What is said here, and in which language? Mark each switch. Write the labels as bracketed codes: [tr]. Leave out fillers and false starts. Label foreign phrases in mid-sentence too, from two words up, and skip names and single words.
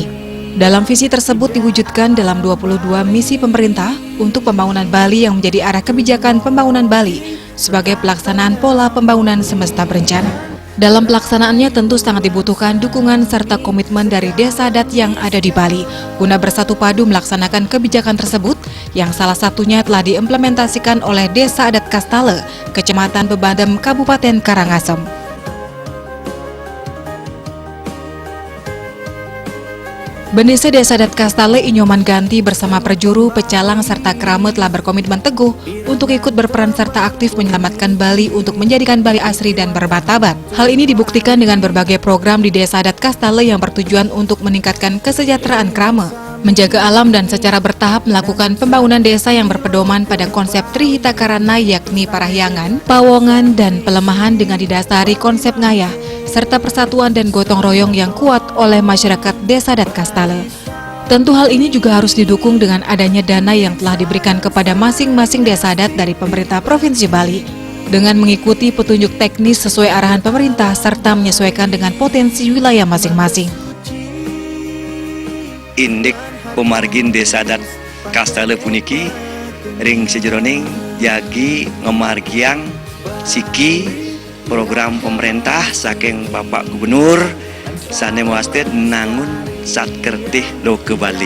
[id] Dalam visi tersebut diwujudkan dalam 22 misi pemerintah untuk pembangunan Bali yang menjadi arah kebijakan pembangunan Bali sebagai pelaksanaan pola pembangunan semesta berencana. Dalam pelaksanaannya tentu sangat dibutuhkan dukungan serta komitmen dari desa adat yang ada di Bali guna bersatu padu melaksanakan kebijakan tersebut yang salah satunya telah diimplementasikan oleh Desa Adat Kastale, Kecamatan Bebadem, Kabupaten Karangasem. Bendesa Desa Adat Kastale Inyoman Ganti bersama Perjuru, Pecalang, serta Krama telah berkomitmen teguh untuk ikut berperan serta aktif menyelamatkan Bali untuk menjadikan Bali asri dan bermartabat. Hal ini dibuktikan dengan berbagai program di Desa Adat Kastale yang bertujuan untuk meningkatkan kesejahteraan Krama, menjaga alam dan secara bertahap melakukan pembangunan desa yang berpedoman pada konsep Trihita Karana yakni parahyangan, pawongan, dan pelemahan dengan didasari konsep ngayah, serta persatuan dan gotong royong yang kuat oleh masyarakat Desa Adat Kastale. Tentu hal ini juga harus didukung dengan adanya dana yang telah diberikan kepada masing-masing desa adat dari pemerintah Provinsi Bali, dengan mengikuti petunjuk teknis sesuai arahan pemerintah serta menyesuaikan dengan potensi wilayah masing-masing. [ban] Indik pemargin Desa Adat Kastale puniki ring sejeroning jagi ngemargiang siki program pemerintah saking Bapak Gubernur sane muasted Nangun Satkerti Loka Bali.